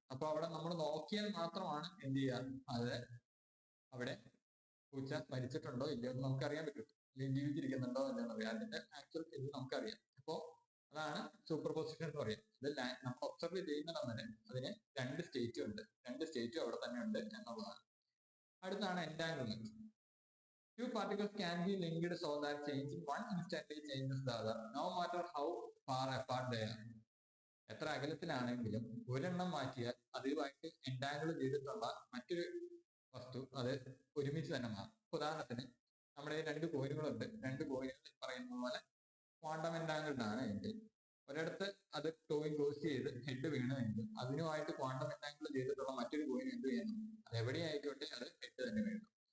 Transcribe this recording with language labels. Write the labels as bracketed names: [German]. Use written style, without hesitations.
[Malayalam] അപ്പൊ അവിടെ നമ്മൾ നോക്കിയാൽ മാത്രമാണ് എന്ത് ചെയ്യാൻ, അത് അവിടെ പൂച്ച മരിച്ചിട്ടുണ്ടോ ഇല്ലയോ എന്ന് നമുക്കറിയാൻ പറ്റും, അല്ലെങ്കിൽ ജീവിച്ചിരിക്കുന്നുണ്ടോ ഇല്ലെന്ന് അറിയാം. അതിന്റെ ആക്ച്വൽ ഇത് നമുക്കറിയാം. അപ്പോ അതാണ് സൂപ്പർ പൊസിഷൻ എന്ന് പറയുന്നത്. ഇത് നമ്മൾ ഒബ്സർവ് ചെയ്യുന്നിടം വരെ അതിന് രണ്ട് സ്റ്റേറ്റും ഉണ്ട്, രണ്ട് സ്റ്റേറ്റും അവിടെ തന്നെ ഉണ്ട് എന്നുള്ളതാണ്. അടുത്താണ് എൻടാങ്കിൾമെന്റ്. [English] Two particles can be linked so that changing one instantly changes the other, no matter how far apart they are. [Malayalam] എത്ര അകലത്തിലാണെങ്കിലും ഒരെണ്ണം മാറ്റിയാൽ അതുമായിട്ട് എൻടാങ്കിൾ ചെയ്തിട്ടുള്ള മറ്റൊരു വസ്തു അത് ഒരുമിച്ച് തന്നെ മാറും. ഉദാഹരണത്തിന് നമ്മുടെ രണ്ട് കോയിനുകളുണ്ട്, രണ്ട് കോയിനുകൾ പറയുന്ന പോലെ ക്വാണ്ടം എൻടാങ്കിൾഡ് ആണ് എങ്കിൽ ഒരിടത്ത് അത് ടോയിൻ ക്ലോസ് ചെയ്ത് ഹെഡ് വീണമെങ്കിൽ അതിനുമായിട്ട് ക്വാണ്ടം എൻടാങ്കിൾ ചെയ്തിട്ടുള്ള മറ്റൊരു കോയിൻ എന്ത് ചെയ്യണം, അത് എവിടെയായിക്കോട്ടെ അത് ഹെഡ് തന്നെ വീഴും.